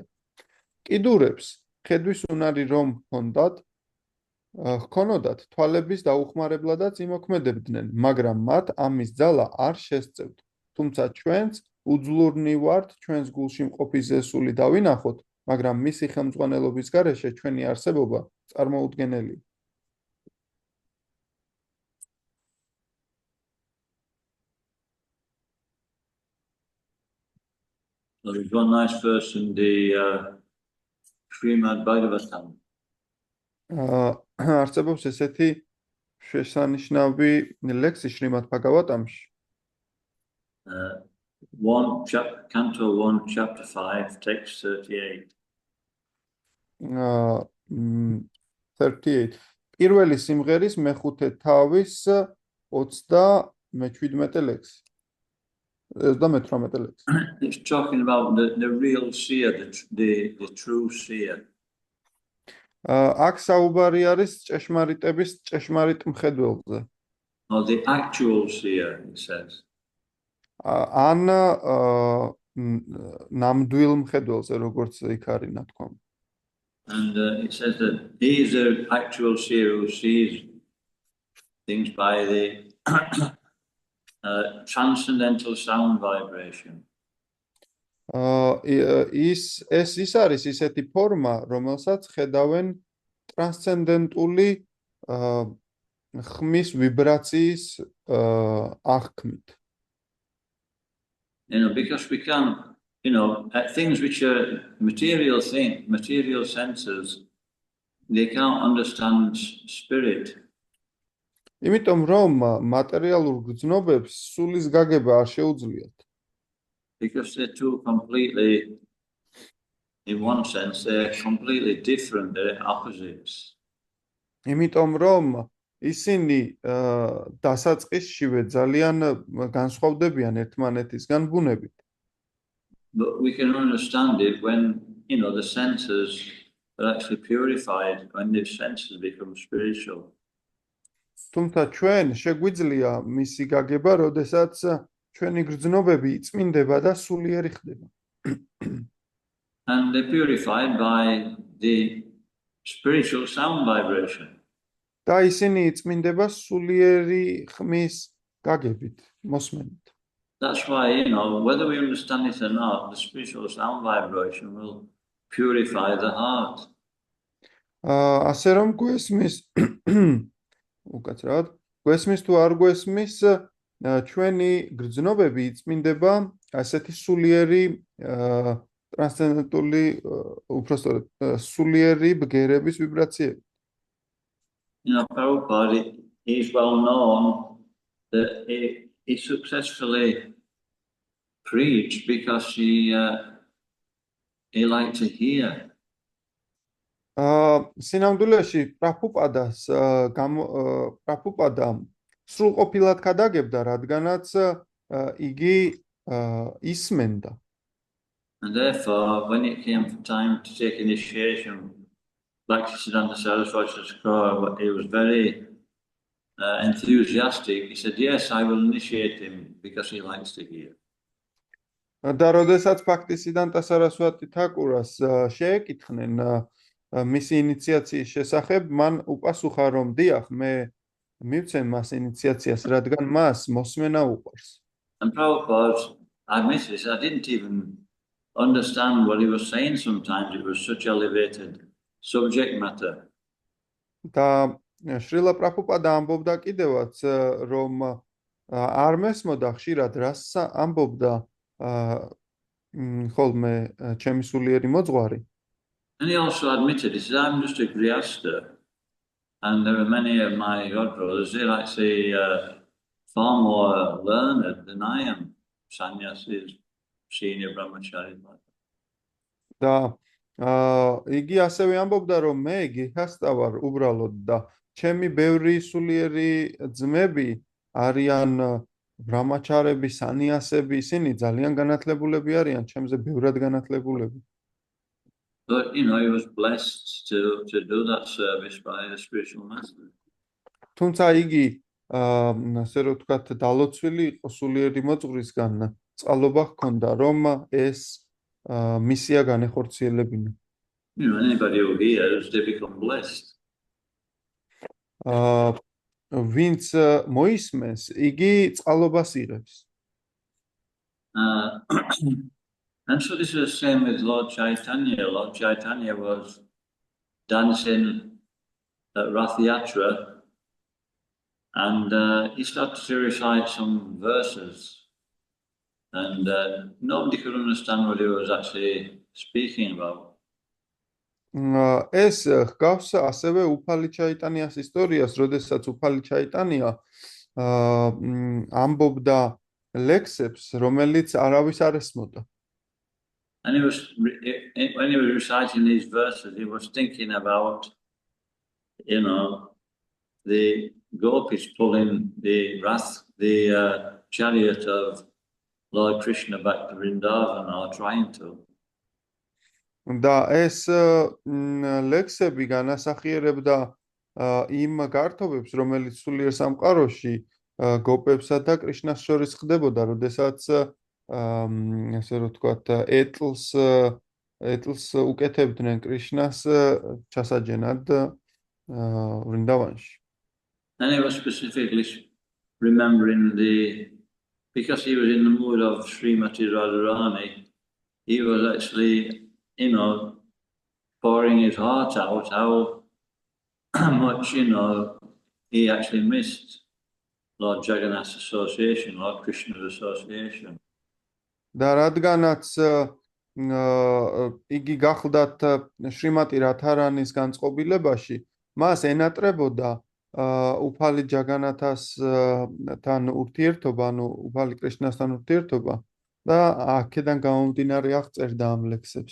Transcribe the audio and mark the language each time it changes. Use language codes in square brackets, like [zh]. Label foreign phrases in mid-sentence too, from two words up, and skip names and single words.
[ka] კიდურებს ხედვის უნარი რომ ჰქონოდათ, თვალების დაუხმარებლადაც იმოქმედებდნენ, მაგრამ მათ ამის ძალა არ შესწევთ. თუმცა ჩვენც უძლურნი ვართ ჩვენს გულში მყოფი ზესული დავინახოთ, მაგრამ მისი ხელმძღვანელობის გარეშე ჩვენი არსებობა წარმოუდგენელია. [en] So there's one nice verse in the Srimad Bhagavatam. [ka] არსებობს ესეთი შესანიშნავი ლექსი შრიმად ბhagavatamში. [en] Canto 1, chapter 5, text 38. 38. [ka] პირველი სიმღერის მეხუთე თავის 37 ლექსი. 38 ლექსი. [en] It's talking about the real seer, the true seer. [ka] აქ საუბარი არის ჭეშმარიტების ჭეშმარიტ მხედველზე. [en] Or the actual seer, it says. [ka] ან ნამდვილ მხედველზე, როგორც იქ არის ნათქვამი. [en] And it says that he is the actual seer who sees things by the transcendental sound vibration. [ka] ის არის ისეთი ფორმა, რომელსაც ხედავენ ტრანსცენდენტული ხმის ვიბრაციის აღქმით. [en] Because we can, things which are material senses, they can't understand spirit. [ka] იმიტომ რომ მატერიალურ გრძნობებს სულის გაგება არ შეუძლიათ. [en] Because they're two completely, in one sense, they're completely different, they're opposites. [ka] იმიტომ რომ ისინი დასაწყისშივე ძალიან განსხვავდებიან ერთმანეთისგან ბუნებით. [en] But we can understand it when, the senses are actually purified, when the senses become spiritual. [ka] თუმცა ჩვენ შეგვიძლია მისი გაგება, როდესაც ჩვენი გრძნობები იწმინდება და სულიერი ხდება. [en] And they're purified by the spiritual sound vibration. [ka] და ისინი იწმინდება სულიერი ხმის გაგებით, მოსმენით. [en] That's why, whether we understand it or not, the spiritual sound vibration will purify the heart. [ka] ასე რომ გვესმის უკაცრავად, გვესმის თუ არ გვესმის, ჩვენი გრძნობები იწმინდება ასეთი სულიერი ტრანსცენდენტული, უпростоრად, სულიერი ბგერების ვიბრაციები. [en] Prabhupada is well known that he successfully preached because he liked to hear. [ka] სინამდვილეში პრაბჰუპადა სრულყოფილად გადაგებდა, რადგანაც იგი ისმენდა. [en] And therefore, when it came for time to take initiation, Bhaktisiddhanta Saraswati Thakur, he was very enthusiastic. He said, yes, I will initiate him because he likes to hear. [ka] და როდესაც ბhaktisiddhanta Saraswati Thakurას შეეკითხნენ მისი ინიციაციის შესახებ, მან უპასუხა, რომ დიახ, მე მივცემ მას ინიციაციას, რადგან მას მოსმენა უყვარს. [en] And Prabhupada admitted this. I didn't even understand what he was saying sometimes. It was such elevated subject matter. [ka] და შრილა პრაბჰუპადა ამბობდა კიდევაც, რომ არ მესმოდა ხშირად რას ამბობდა ხოლმე ჩემი სულიერი მოძღვარი. [en] And he also admitted, he said, I'm just a Grihasta. And there are many of my god brothers, they're actually far more learned than I am. Sannyasis, senior brahmacharis. [ka] და იგი ასევე ამბობდა, რომ მე გიჰასტა ვარ უბრალოდ და ჩემი ბევრი სულიერი ძმები არიან ბრამაჩარები, სანიასები, ისინი ძალიან განათლებულები არიან, ჩემზე ბევრად განათლებულები. [en] But, you know, he was blessed to do that service by the spiritual master. [ka] თუმცა იგი, ასე რომ ვთქვათ, დალოცვილი იყო სულიერი მოძღვრისგან, წყალობა ჰქონდა, რომ ეს მისია განეხორციელებინა. [en] You know, anybody who hears, they become blessed. [ka] ვინც მოისმენს, იგი წყალობას იღებს. [en] And so this is the same with Lord Chaitanya. Lord Chaitanya was dancing at Rath Yatra, and he started to recite some verses, and nobody could understand what he was actually speaking about. [ka] ეს ჰგავს ასევე უფალი ჩაიტანიას ისტორიას, როდესაც უფალი ჩაიტანია ამბობდა ლექსებს, რომელიც არავის არ ესმოდა. [en] And when he was reciting these verses, he was thinking about, you know, the gopis pulling the chariot of Lord Krishna back to Vrindavan, or trying to. [ka] და ეს ლექსები განასახიერებდა იმ გართობებს, რომელიც სულიერ სამყაროში გოპებსა და კრიშნას შორის ხდებოდა, როდესაც ასე რომ ვთქვათ, ეტლს უკეთებდნენ კრიშნას ჩასაჯენად ვრინდავანში. [en] And he was specifically remembering because he was in the mood of Srimati Radharani, he was actually, you know, pouring his heart out how much, you know, he actually missed Lord Jagannath's association, Lord Krishna's association. [ka] და რადგანაც იგი გახლდათ შრიმატი რათარანის განწყობილებაში, მას ენატრებოდა უფალი ჯაგანათასთან ურთიერთობა, ანუ უფალი კრიშნასთან ურთიერთობა და აქედან გამომდინარე აღწერდა ამ ლექსებს.